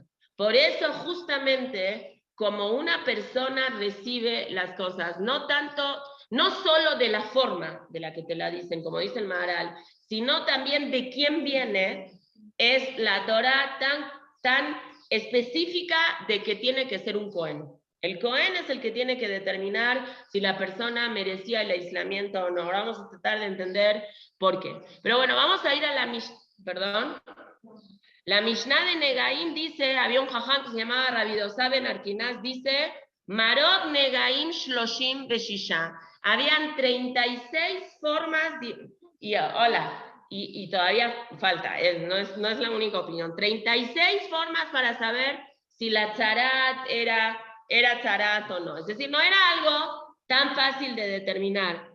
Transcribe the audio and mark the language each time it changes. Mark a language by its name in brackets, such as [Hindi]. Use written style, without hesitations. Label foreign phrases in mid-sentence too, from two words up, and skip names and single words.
[Spanish] Por eso, justamente, como una persona recibe las cosas, no solo de la forma de la que te la dicen, como dice el Maharal, sino también de quién viene, es la Torah tan específica de que tiene que ser un Cohen. El Cohen es el que tiene que determinar si la persona merecía el aislamiento o no. Ahora vamos a tratar de entender por qué. Pero bueno, vamos a ir a la La Mishnah de Negaim dice, había un jajam que se llamaba Rabbi Dosa ben Arkinaz, dice, [Hebrew] מראות נגעים שלשים ושישה. [Spanish] Habían 36 formas, y todavía falta, no es la única opinión. 36 formas para saber si la tzarat era tzarat o no. Es decir, no era algo tan fácil de determinar.